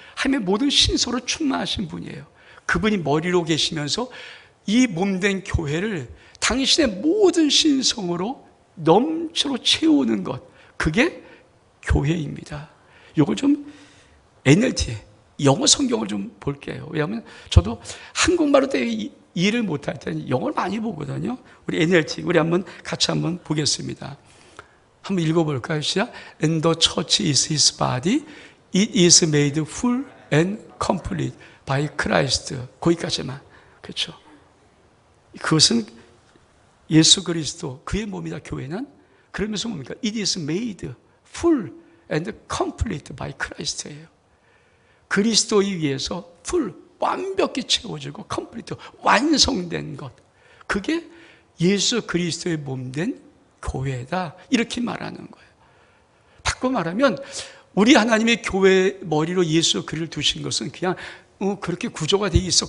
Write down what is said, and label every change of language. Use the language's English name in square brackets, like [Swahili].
[Korean] 하나님의 모든 신소로 충만하신 분이에요. 그분이 머리로 계시면서 이 몸된 교회를 당신의 모든 신성으로 넘치로 채우는 것, 그게 교회입니다. 이걸 좀 NLT, 영어 성경을 좀 볼게요. 왜냐하면 저도 한국말로 이해를 못할 때는 영어를 많이 보거든요. 우리 NLT, 우리 같이 한번 보겠습니다. 한번 읽어볼까요? 시작. [English] And the church is his body. It is made full and complete by Christ. [Korean] 거기까지만. 그렇죠. 그것은 예수 그리스도, 그의 몸이다, 교회는. 그러면서 뭡니까? [English] It is made full and complete by Christ [Korean] 예요. 그리스도에 의해서 full, 완벽히 채워지고 complete, 완성된 것. 그게 예수 그리스도의 몸된 교회다. 이렇게 말하는 거예요. 바꿔 말하면 우리 하나님의 교회 머리로 예수 그리스도를 두신 것은 그냥 그렇게 구조가 돼 있어.